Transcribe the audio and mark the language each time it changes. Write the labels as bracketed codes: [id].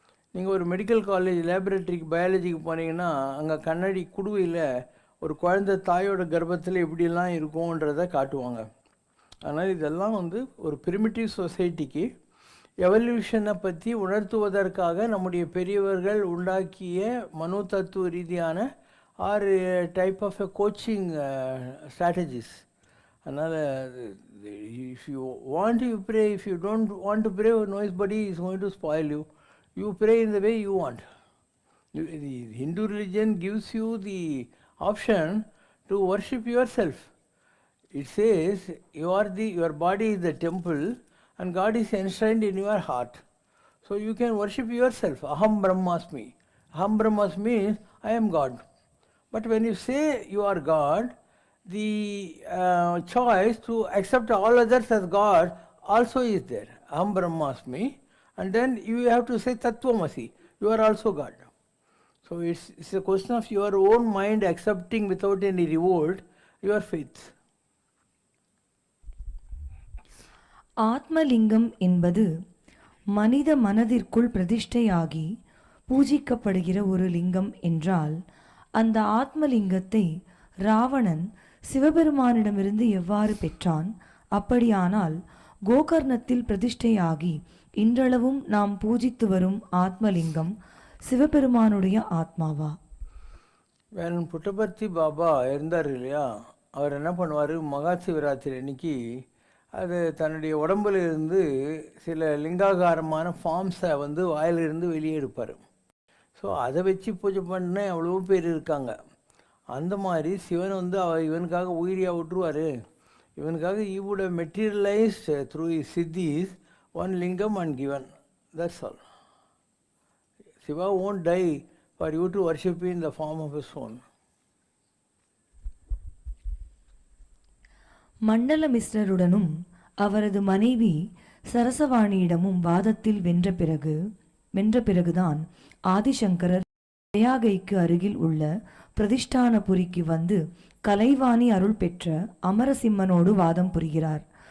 [ta] நீங்கள் ஒரு medical college லேபரேட்டரிக்கு பயாலஜிக்கு போனீங்கன்னா அங்கே கண்ணாடி குடுவையில் ஒரு குழந்தை தாயோட கர்ப்பத்தில் எப்படிலாம் இருக்கும்ன்றதை காட்டுவாங்க. அதனால் இதெல்லாம் ஒரு பிரிமிட்டிவ் சொசைட்டிக்கு எவல்யூஷனை பற்றி உணர்த்துவதற்காக நம்முடைய பெரியவர்கள் உண்டாக்கிய மனோ தத்துவ ரீதியான [en] Are type of a coaching strategies. [ta] அதனால் [en] if you want you pray, if you don't want to pray, nobody is going to spoil you. You pray in the way you want. The Hindu religion gives you the option to worship yourself. It says your body is the temple and God is enshrined in your heart. So you can worship yourself. [sa] Aham Brahmasmi. Aham Brahmasmi [en] means I am God. But when you say you are God, the choice to accept all others as God also is there. [sa] Aham Brahmasmi. [en] And then you have to say [sa] Tattvamasi. [en] You are also God. So it's a question of your own mind accepting without any revolt your faith. [ta] Atmalingam என்பது மனித மனதிற்குள் பிரதிஷ்டையாகி பூஜிக்கப்படுகிற ஒரு லிங்கம் என்றால், அந்த ஆத்மலிங்கத்தை ராவணன் சிவபெருமானிடமிருந்து எவ்வாறு பெற்றான்? அப்படியானால் கோகர்ணத்தில் பிரதிஷ்டையாகி இன்றளவும் நாம் பூஜித்து வரும் ஆத்மலிங்கம் சிவபெருமானுடைய ஆத்மாவா? [en] When [ta] புட்டபர்த்தி பாபா இருந்தார் இல்லையா, அவர் என்ன பண்ணுவார், மகா சிவராத்திரி அன்னைக்கு அது தன்னுடைய உடம்புல இருந்து சில லிங்காகாரமான ஃபார்ம்ஸை வாயிலிருந்து வெளியே எடுப்பார். ஸோ அதை வச்சு பூஜை பண்ண அவ்வளோ பேர் இருக்காங்க. அந்த மாதிரி சிவன் இவனுக்காக உயிரியாக விட்டுருவார். இவனுக்காக [en] he would have materialized through his siddhis one lingam and given. That's all. Shiva won't die for you to worship in the form of a stone. [ta] மண்டலமிஸ்ரருடனும் அவரது மனைவி சரசவாணியிடமும் வாதத்தில் வென்ற பிறகுதான் ஆதிசங்கரர் பிரயாகைக்கு அருகில் உள்ள பிரதிஷ்டானபுரிக்கு வந்து கலைவாணி அருள் பெற்ற அமரசிம்மனோடு வாதம் புரிகிறார்.